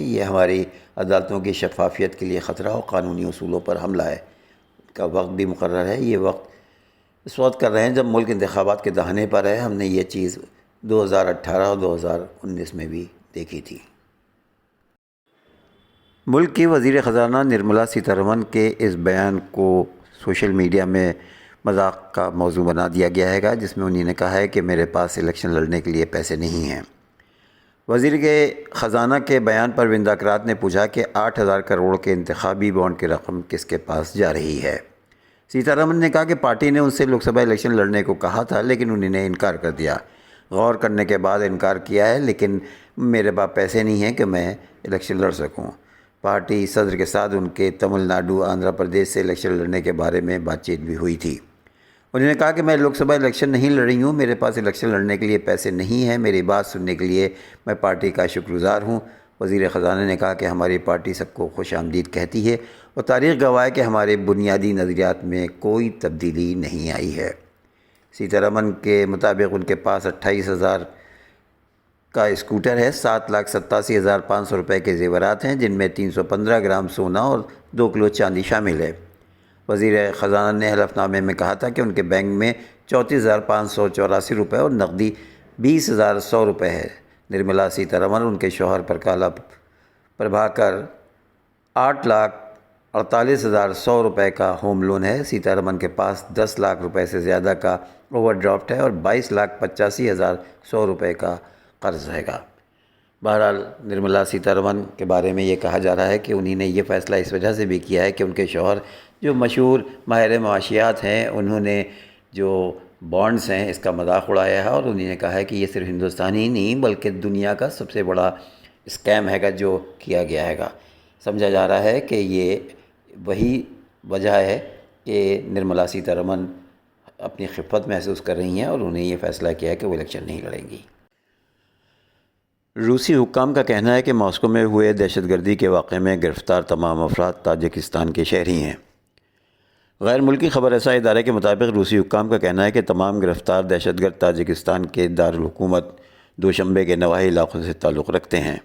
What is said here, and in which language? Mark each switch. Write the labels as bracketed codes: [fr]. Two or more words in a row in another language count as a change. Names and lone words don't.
[ur] یہ ہماری عدالتوں کی شفافیت کے لیے خطرہ اور قانونی اصولوں پر حملہ ہے۔ کا وقت بھی مقرر ہے۔ یہ وقت اس وقت کر رہے ہیں جب ملک انتخابات کے دہانے پر ہے۔ ہم نے یہ چیز 2018 اور 2019 میں بھی دیکھی تھی۔ ملک کی وزیر خزانہ نرملا سیتارمن کے اس بیان کو [en] social media [ur] میں مذاق کا موضوع بنا دیا گیا ہے جس میں انہوں نے کہا ہے کہ میرے پاس الیکشن لڑنے کے لیے پیسے نہیں ہیں۔ وزیر کے خزانہ کے بیان پر ونداکرات نے پوچھا کہ 8,000 کروڑ کے انتخابی بانڈ کی رقم کس کے پاس جا رہی ہے۔ سیتارمن نے کہا کہ پارٹی نے ان سے لوک سبھا الیکشن لڑنے کو کہا تھا لیکن انہوں نے انکار کر دیا۔ غور کرنے کے بعد انکار کیا ہے لیکن میرے پاس پیسے نہیں ہیں کہ میں الیکشن لڑ سکوں۔ پارٹی صدر کے ساتھ ان کے تمل ناڈو، آندھرا پردیش سے الیکشن لڑنے کے بارے میں بات چیت بھی ہوئی تھی۔ انہوں نے کہا کہ میں لوک سبھا الیکشن نہیں لڑ رہی ہوں، میرے پاس الیکشن لڑنے کے لیے پیسے نہیں ہیں۔ میری بات سننے کے لیے میں پارٹی کا شکر گزار ہوں۔ وزیر خزانہ نے کہا کہ ہماری پارٹی سب کو خوش آمدید کہتی ہے اور تاریخ گواہ ہے کہ ہمارے بنیادی نظریات میں کوئی تبدیلی نہیں آئی ہے۔ سیتارمن کے مطابق ان کے پاس 28,000 کا اسکوٹر ہے، 7,87,500 روپے کے زیورات ہیں جن میں 315 گرام سونا اور 2 کلو چاندی شامل ہے۔ وزیر خزانہ نے حلف نامے میں کہا تھا کہ ان کے بینک میں 34,584 روپے اور نقدی 20,100 روپے ہے۔ نرملا سیتارمن ان کے شوہر پربھاکر 8,48,100 روپے کا [en] home loan [ur] ہے۔ سیتارمن کے پاس 10 لاکھ روپے سے زیادہ کا [en] over draft [ur] ہے اور 22,85,100 روپے کا قرض ہے گا۔ بہرحال نرملا سیتارمن کے بارے میں یہ کہا جا رہا ہے کہ انہی نے یہ فیصلہ اس وجہ سے بھی کیا ہے کہ ان کے شوہر جو مشہور ماہر معاشیات ہیں، انہوں نے جو بانڈز ہیں اس کا مذاق اڑایا ہے، اور انہی نے کہا ہے کہ یہ صرف ہندوستان ہی نہیں بلکہ دنیا کا سب سے بڑا اسکیم ہے گا جو کیا گیا ہے گا۔ سمجھا جا رہا ہے کہ یہ وہی وجہ ہے کہ نرملا سیتارمن اپنی خفت محسوس کر رہی ہیں اور انہیں یہ فیصلہ کیا ہے کہ وہ الیکشن نہیں لڑیں گی۔ روسی حکام کا کہنا ہے کہ ماسکو میں ہوئے دہشت گردی کے واقعے میں گرفتار تمام افراد تاجکستان کے شہری ہیں۔ غیر ملکی خبر رساں ادارے کے مطابق روسی حکام کا کہنا ہے کہ تمام گرفتار دہشت گرد تاجکستان کے دارالحکومت دوشنبے کے نواحی علاقوں سے تعلق رکھتے ہیں۔